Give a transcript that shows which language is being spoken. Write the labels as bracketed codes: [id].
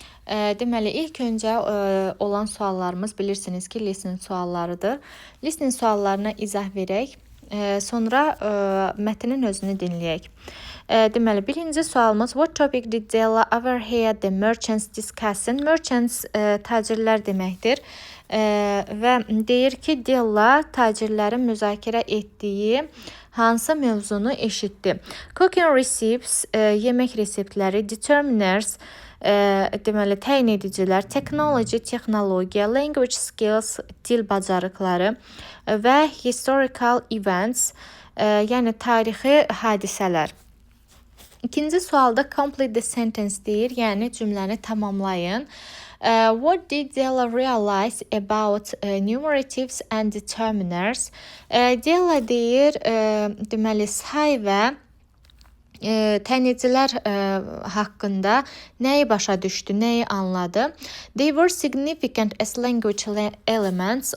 [az] Deməli, ilk öncə olan suallarımız bilirsiniz ki, listening suallarıdır. Listening suallarına izah verək, sonra mətnin özünü dinləyək. Deməli, birinci sualımız, [en] what topic did Della overhear the merchants discussing? [az] Merchants tacirlər deməkdir. Və deyir ki, Della tacirlərin müzakirə etdiyi hansı mövzunu eşitdi? [en] Cooking recipes, [az] yemək reseptləri, determiners, deməli təyin edicilər, technology, texnologiya, [en] language skills, [az] dil bacarıqları və [en] historical events, [az] yəni tarixi hadisələr. İkinci sualda [en] complete the sentence [az] deyir, yəni cümləni tamamlayın. [en] What did Della realize about numeratives and determiners? [az] Della deyir, deməli say və tənizcilər haqqında nəyi başa düşdü, nəyi anladı? [en] They were significant as language elements.